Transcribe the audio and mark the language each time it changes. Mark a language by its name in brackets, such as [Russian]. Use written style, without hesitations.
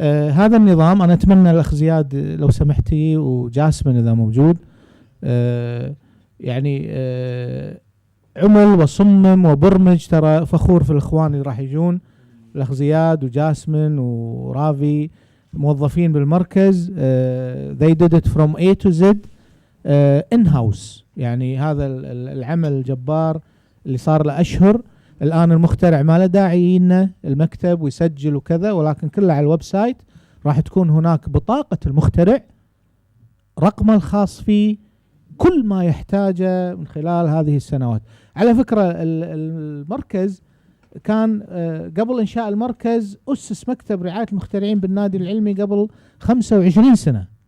[Arabic] هذا النظام أنا أتمنى الأخ زياد لو سمحتي وجاسمين إذا موجود يعني عمل وصمم وبرمج. ترى فخور في الإخوان اللي راح يجون الأخ زياد وجاسمين ورافي موظفين بالمركز. [English] they did it from A to Z in-house. [Arabic] يعني هذا العمل الجبار اللي صار له أشهر. الآن المخترع ما له داعي يجينا المكتب ويسجل وكذا، ولكن كله على الويب سايت. راح تكون هناك بطاقة المخترع، رقمه الخاص فيه، كل ما يحتاجه من خلال هذه السنوات. على فكرة المركز كان قبل إنشاء المركز أسس مكتب رعاية المخترعين بالنادي العلمي قبل 25 سنة.